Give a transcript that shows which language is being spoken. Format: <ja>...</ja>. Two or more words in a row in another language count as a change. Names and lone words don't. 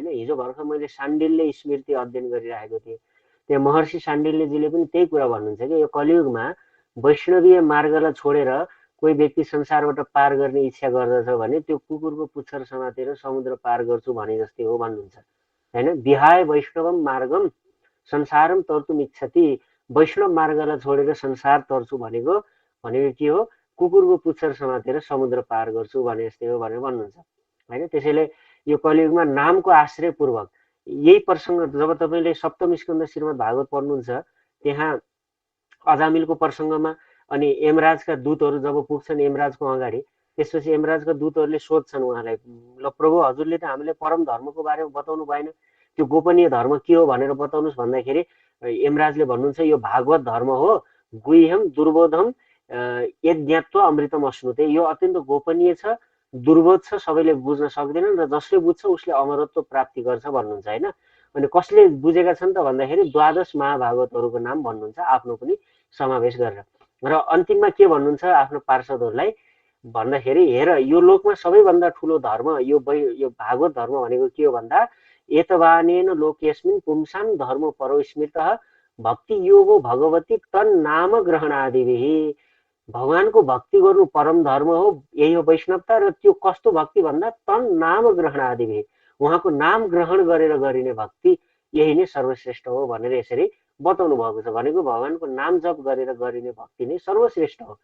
<ne>हिजो भर्खर मैले साण्डिल्य स्मृति अध्ययन गरिरहेको थिएँ, त्यहाँ महर्षि साण्डिल्यजीले पनि त्यही कुरा भन्नुहुन्छ कि यो कलियुगमा वैष्णवीय मार्गलाई छोडेर कोही व्यक्ति संसारबाट पार गर्ने इच्छा गर्दछ भने त्यो कुकुरको पुच्छर समातेर समुद्र पार गर्छु भने जस्तै हो भन्नुहुन्छ, होइन।</ne> <sa>विहाय वैष्णवम मार्गम संसारम तर्तुम इच्छति,</sa> <ne>वैष्णव मार्गलाई छोडेर संसार तर्छु भनेको के हो? कुकुरको पुच्छर समातेर समुद्र पार गर्छु भने जस्तै हो भनेर भन्नुहुन्छ, होइन। त्यसैले यो कलियुगमा नामको आश्रयपूर्वक यही प्रसङ्ग जब तपाईँले सप्तम स्कन्द श्रीमद् भागवत पढ्नुहुन्छ त्यहाँ अजामिलको प्रसङ्गमा अनि यमराजका दूतहरू जब पुग्छन् यमराजको अगाडि, त्यसपछि यमराजका दूतहरूले सोध्छन् उहाँलाई, ल प्रभु, हजुरले त हामीलाई परम धर्मको बारेमा बताउनु भएन, त्यो गोपनीय धर्म के हो भनेर बताउनुहोस् भन्दाखेरि यमराजले भन्नुहुन्छ यो भागवत धर्म हो,</ne> <sa>गुह्यम दुर्बोधम यज्ञात्व अमृतम अश्नुते,</sa> <ne>यो अत्यन्त गोपनीय छ, दुर्बोध छ, सबैले बुझ्न सक्दैनन् र जसले बुझ्छ उसले अमरत्व प्राप्ति गर्छ भन्नुहुन्छ, होइन। अनि कसले बुझेका छन् त भन्दाखेरि द्वादश महाभागवतहरूको नाम भन्नुहुन्छ आफ्नो पनि समावेश गरेर। र अन्तिममा के भन्नुहुन्छ आफ्नो पार्षदहरूलाई भन्दाखेरि, हेर यो लोकमा सबैभन्दा ठुलो धर्म यो भागवत धर्म भनेको के हो भन्दा</ne> <sa>एतवानेन लोकेस्मिन् पुंसां धर्म परो स्मृतः भक्ति योगो भगवती तन् नाम ग्रहणादिभिः,</sa> <ne>भगवानको भक्ति गर्नु परम धर्म हो, यही हो वैष्णवता। र त्यो कस्तो भक्ति भन्दा</ne> <sa>तन् नाम ग्रहणादिभिः,</sa> <ne>उहाँको नाम ग्रहण गरेर गरिने भक्ति यही नै सर्वश्रेष्ठ हो भनेर यसरी बताउनु भएको छ। भनेको भगवानको नाम जप गरेर गरिने भक्ति नै सर्वश्रेष्ठ हो।</ne>